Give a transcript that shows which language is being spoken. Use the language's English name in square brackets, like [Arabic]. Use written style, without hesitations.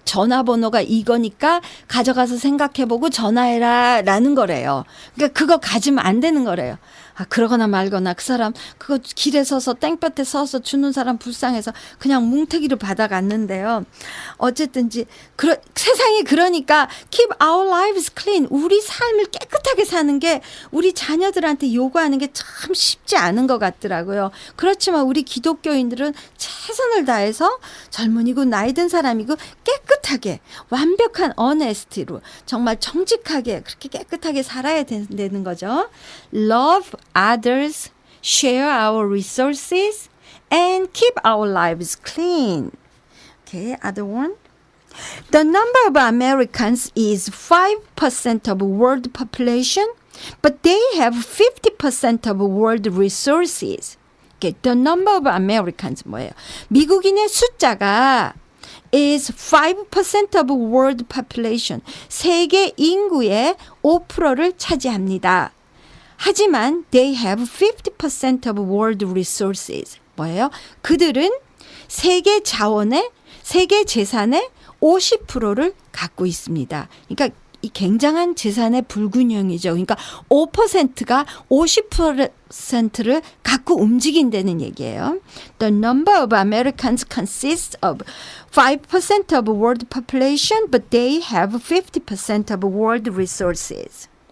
[Korean] 전화번호가 이거니까 가져가서 생각해보고 전화해라 라는 거래요. 그러니까 그거 가지면 안 되는 거래요. 아, 그러거나 말거나 그 사람 그거 길에 서서 땡볕에 서서 주는 사람 불쌍해서 그냥 뭉태기를 받아갔는데요. 어쨌든지 세상이 그러니까 [English] keep our lives clean. [Korean] 우리 삶을 깨끗하게 사는 게 우리 자녀들한테 요구하는 게 참 쉽지 않은 것 같더라고요. 그렇지만 우리 기독교인들은 최선을 다해서 젊은이고 나이 든 사람이고 깨끗하게 완벽한 honesty로 정말 정직하게 그렇게 깨끗하게 살아야 되는 거죠. [English] Love others, share our resources, and keep our lives clean. Okay, other one. The number of Americans is 5% of world population, but they have 50% of world resources. [Korean] Okay, the number of Americans 뭐예요? 미국인의 숫자가 [English] is 5% of world population. [Korean] 세계 인구의 5%를 차지합니다. 하지만 [English] they have 50% of world resources. [Korean] 뭐예요? 그들은 세계 자원의 세계 재산의 50%를 갖고 있습니다. 그러니까 이 굉장한 재산의 불균형이죠. 그러니까 5%가 50%를 갖고 움직인다는 얘기예요. [English] The number of Americans consists of 5% of world population, but they have 50% of world resources.